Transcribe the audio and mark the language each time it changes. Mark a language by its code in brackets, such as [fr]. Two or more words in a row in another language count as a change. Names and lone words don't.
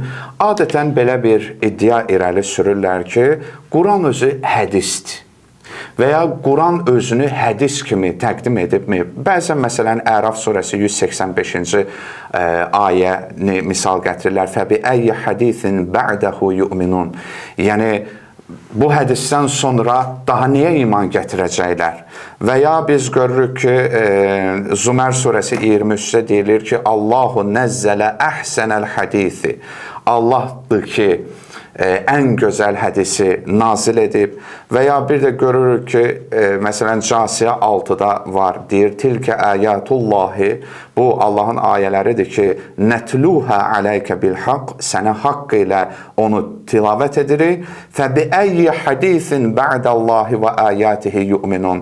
[az] Adətən belə bir iddia irəli sürürlər ki, Quran özü hədisdir və ya Quran özünü hədis kimi təqdim edibmi? Bəzən məsələn Əraf surəsi 185-ci ayəni misal gətirirlər. [ar] فبأي حديث بعده يؤمنون. [az] Yəni bu hədisdən sonra daha niyə iman gətirəcəklər? Və ya biz görürük ki, Zümər surəsi 23-də deyilir ki, [ar] الله نزل أحسن الحديث. [az] Allahdır ki, ən gözəl hədisi nazil edib və ya bir də görürük ki, məsələn Casiyə 6-da var, deyir, [ar] تلك آيات الله, [az] bu Allahın ayələridir ki, [ar] نتلوها عليك بالحق, [az] sənə haqq ilə onu tilavət edirik, [ar] فبأي حديث بعد الله وآياته يؤمنون.